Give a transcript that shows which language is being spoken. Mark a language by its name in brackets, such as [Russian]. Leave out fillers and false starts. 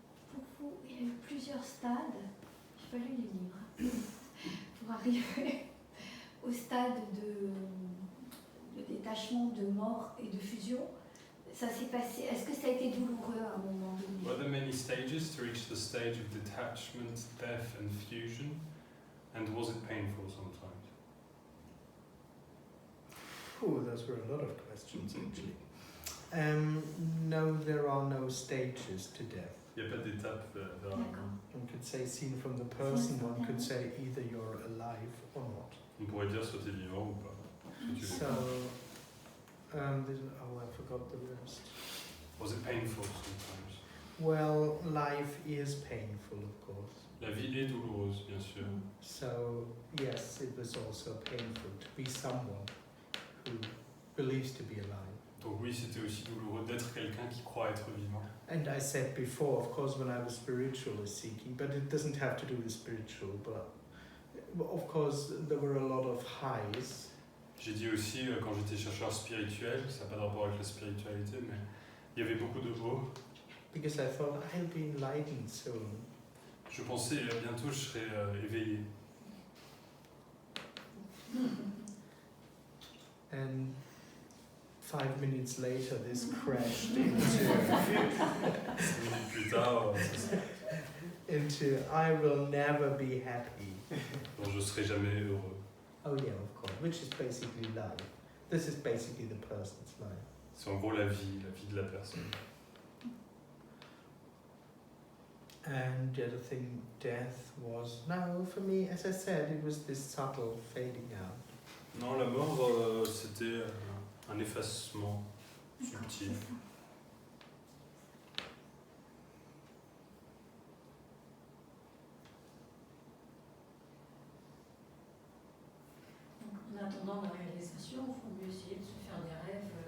[French] Pour vous, il y a eu plusieurs stades, j'ai pas lu les livres, pour arriver au stade de détachement, de mort et de fusion. Ça s'est passé, est-ce que ça a été douloureux à un moment donné? [English] Were there many stages to reach the stage of detachment, death and fusion? And was it painful sometimes? Oh, those were a lot of questions actually. No, there are no stages to death. [French] Il n'y a pas d'étape vers la mort. D'accord. [English] One could say, seen from the person, one could say either you're alive or not. [French] On pourrait dire soit tu es vivant ou pas. Soit tu [English] So, [French] l'es pas. [English] I forgot the rest. Was it painful sometimes? Well, life is painful, of course. [French] La vie est douloureuse, bien sûr. [English] So, yes, it was also painful to be someone who believes to be alive. [French] Donc oui, c'était aussi douloureux d'être quelqu'un qui croit être vivant. [English] And I said before, of course, when I was spiritually seeking, but it doesn't have to do with spiritual, but of course, there were a lot of highs. [French] J'ai dit aussi, quand j'étais chercheur spirituel, ça n'a pas de rapport avec la spiritualité, mais il y avait beaucoup de hauts. [English] Because I thought I'll be enlightened soon. [French] Je pensais, bientôt, je serai éveillé. [English] And 5 minutes later, this crashed into. [French] 5 minutes plus tard, [English] into I will never be happy. [French] Donc je serai jamais heureux. [English] Oh yeah, of course, which is basically life. This is basically the person's life. [French] C'est en gros la vie de la personne. [English] And the other thing, death was, no, for me, as I said, it was this subtle fading out. [French] Non, la mort, c'était un effacement subtil. En attendant la réalisation, il faut mieux essayer de se faire des rêves.